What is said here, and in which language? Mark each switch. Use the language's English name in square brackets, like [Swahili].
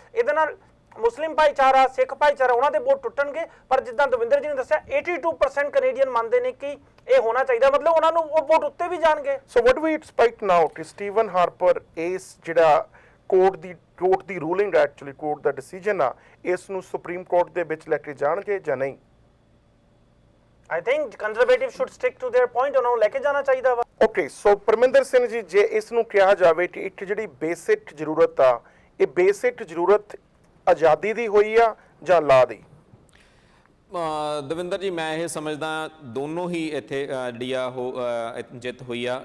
[Punjabi] ਇਹਦੇ ਨਾਲ ਮੁਸਲਿਮ ਭਾਈਚਾਰਾ, ਸਿੱਖ ਭਾਈਚਾਰਾ ਉਹਨਾਂ ਦੇ ਵੋਟ ਟੁੱਟਣਗੇ, ਪਰ ਜਿੱਦਾਂ ਦਵਿੰਦਰ ਜੀ ਨੇ ਦੱਸਿਆ 82% ਕੈਨੇਡੀਅਨ ਮੰਨਦੇ ਨੇ ਕਿ ਇਹ ਹੋਣਾ ਚਾਹੀਦਾ, ਮਤਲਬ ਉਹਨਾਂ ਨੂੰ ਉਹ ਵੋਟ ਉੱਤੇ ਵੀ ਜਾਣਗੇ। [English] so what we expect now [Punjabi] ਕਿ ਸਟੀਵਨ ਹਾਰਪਰ ਇਸ ਜਿਹੜਾ ਕੋਰਟ ਦੀ ਰੂਲਿੰਗ, ਐਕਚੁਅਲੀ ਕੋਰਟ ਦਾ ਡਿਸੀਜਨ ਆ, ਇਸ ਨੂੰ ਸੁਪਰੀਮ ਕੋਰਟ ਦੇ ਵਿੱਚ ਲੈ ਕੇ ਜਾਣਗੇ ਜਾਂ ਨਹੀਂ? [English] I think conservative should stick to their point, [Punjabi] ਉਹਨਾਂ ਨੂੰ ਲੈ ਕੇ ਜਾਣਾ ਚਾਹੀਦਾ ਵਾ। ਓਕੇ, ਸੋ ਪਰਮਿੰਦਰ ਸਿੰਘ ਜੀ, ਜੇ ਇਸ ਨੂੰ ਕਿਹਾ ਜਾਵੇ ਕਿ ਇੱਕ ਜਿਹੜੀ ਬੇਸਿਕ ਜ਼ਰੂਰਤ ਆ, ਇਹ ਬੇਸਿਕ ਜ਼ਰੂਰਤ ਆਜ਼ਾਦੀ ਦੀ ਹੋਈ ਆ ਜਾਂ ਲਾ ਦੀ? ਦਵਿੰਦਰ ਜੀ, ਮੈਂ ਇਹ ਸਮਝਦਾ ਦੋਨੋਂ ਹੀ ਇੱਥੇ ਜਿਹੜੀ ਆ ਉਹ ਜਿੱਤ ਹੋਈ ਆ।